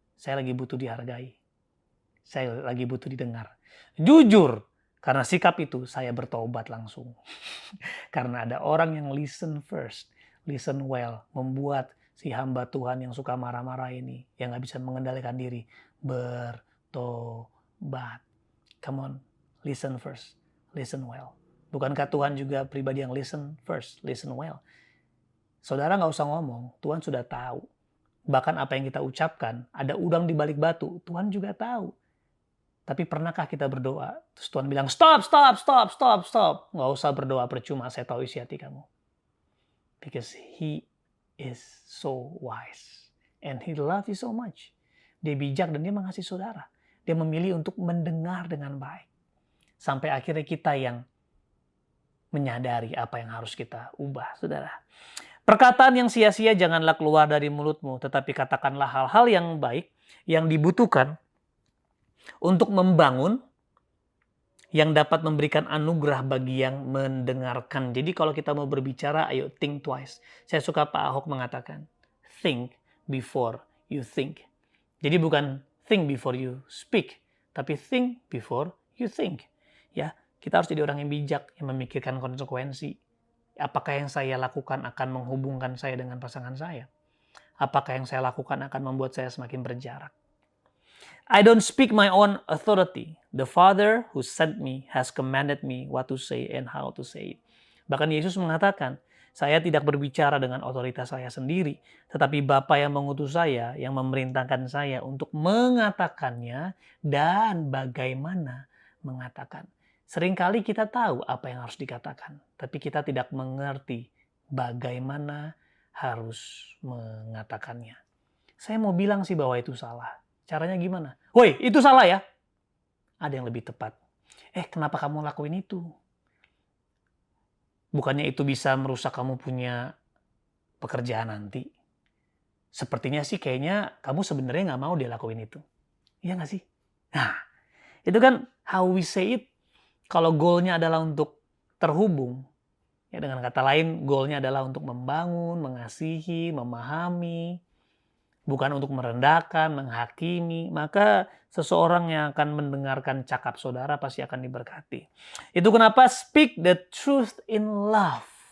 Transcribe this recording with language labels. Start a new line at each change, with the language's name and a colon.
Indonesian: Saya lagi butuh dihargai. Saya lagi butuh didengar. Jujur, karena sikap itu saya bertobat langsung. Karena ada orang yang
English: listen first, listen well,
Indonesian: membuat si hamba Tuhan yang suka marah-marah ini, yang gak bisa mengendalikan diri, bertobat.
English: Come on, listen first, listen well.
Indonesian: Bukankah Tuhan juga pribadi yang
English: listen first, listen well?
Indonesian: Saudara gak usah ngomong, Tuhan sudah tahu. Bahkan apa yang kita ucapkan, ada udang di balik batu, Tuhan juga tahu. Tapi pernahkah kita berdoa, terus Tuhan bilang, stop. Gak usah berdoa, percuma, saya tahu isi hati kamu.
English: Because He is so wise. And He loves you so much.
Indonesian: Dia bijak dan dia mengasihi saudara. Dia memilih untuk mendengar dengan baik. Sampai akhirnya kita yang menyadari apa yang harus kita ubah, saudara. Perkataan yang sia-sia janganlah keluar dari mulutmu, tetapi katakanlah hal-hal yang baik, yang dibutuhkan untuk membangun, yang dapat memberikan anugerah bagi yang mendengarkan. Jadi kalau kita mau berbicara, ayo
English: think twice.
Indonesian: Saya suka Pak Ahok mengatakan,
English: think before you think.
Indonesian: Jadi bukan
English: think before you speak,
Indonesian: tapi
English: think before you think.
Indonesian: Ya, kita harus jadi orang yang bijak, yang memikirkan konsekuensi. Apakah yang saya lakukan akan menghubungkan saya dengan pasangan saya? Apakah yang saya lakukan akan membuat saya semakin berjarak?
English: I don't speak my own authority. The Father who sent me has commanded me what to say and how to say it.
Indonesian: Bahkan Yesus mengatakan, saya tidak berbicara dengan otoritas saya sendiri, tetapi Bapa yang mengutus saya, yang memerintahkan saya untuk mengatakannya dan bagaimana mengatakan. Seringkali kita tahu apa yang harus dikatakan, tapi kita tidak mengerti bagaimana harus mengatakannya. Saya mau bilang sih bahwa itu salah. Caranya gimana? Woi, itu salah ya? Ada yang lebih tepat. Kenapa kamu lakuin itu? Bukannya itu bisa merusak kamu punya pekerjaan nanti. Sepertinya sih kayaknya kamu sebenarnya nggak mau dia lakuin itu. Iya nggak sih? Nah, itu kan
English: how we say it.
Indonesian: Kalau goalnya adalah untuk terhubung, ya dengan kata lain, goalnya adalah untuk membangun, mengasihi, memahami, bukan untuk merendahkan, menghakimi, maka seseorang yang akan mendengarkan cakap saudara pasti akan diberkati. Itu kenapa
English: speak the truth in love.